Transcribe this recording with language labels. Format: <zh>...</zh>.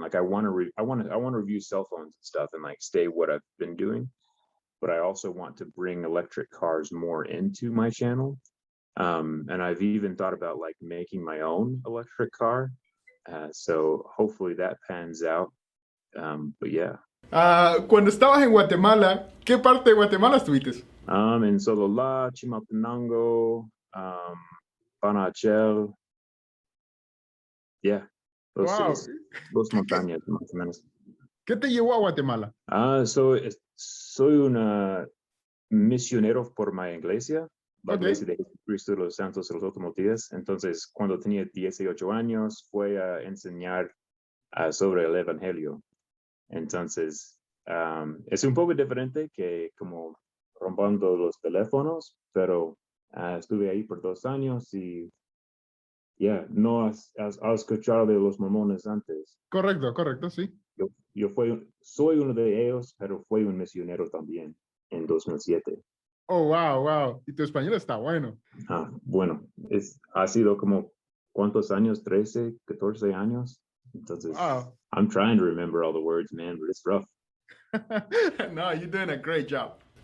<en>Like I want to review cell phones and stuff and like stay what I've been doing, but I also want to bring electric cars more into my channel. And I've even thought about like making my own electric car. So hopefully that pans out. But yeah.</en> <es>Cuando estabas en Guatemala, ¿qué parte de Guatemala estuviste? En Sololá, Chimaltenango, Panachel.</es> <en>Yeah.</en> <es>Dos montañas más o menos. ¿Qué te llevó a Guatemala? Soy un misionero por mi iglesia. La iglesia de Jesucristo de los Santos de los Últimos Días. Entonces, cuando tenía 18 años, fue a enseñar sobre el Evangelio. Entonces, es un poco diferente que como rompiendo los teléfonos, pero estuve ahí por 2 años y no has escuchado de los mormones antes. Correcto, sí. Soy uno de ellos, pero fui un misionero también en 2007. Oh, wow. Y tu español está bueno. Bueno, ha sido como, ¿cuántos años? 13, 14 años. Entonces, wow.</es> <en>I'm trying to remember all the words, man, but it's rough. No, you're doing a great job.</en>